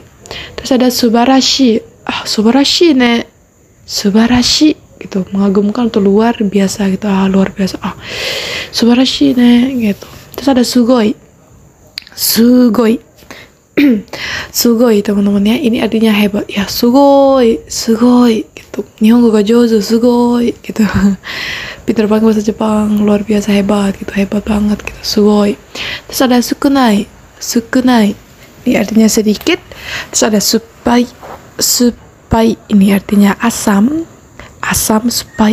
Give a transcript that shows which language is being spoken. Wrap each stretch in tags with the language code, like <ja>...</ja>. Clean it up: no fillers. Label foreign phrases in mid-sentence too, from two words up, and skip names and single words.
<id>Terus ada</id> <ja>素晴らしいね,</ja> <id>subarashi gitu, mengagumkan atau luar biasa gitu. Luar biasa,</id> <ja>素晴らしいね</ja> <id>gitu. Terus ada sugoi teman-teman ya, ini artinya hebat ya, sugoi gitu.</id> <ja>日本語が上手すごい gitu.</ja> <id>Pintar banget bahasa Jepang, luar biasa, hebat gitu, hebat banget gitu, sugoi. Terus ada sukunai ini artinya sedikit. Terus ada supai ini artinya asam, supai.</id>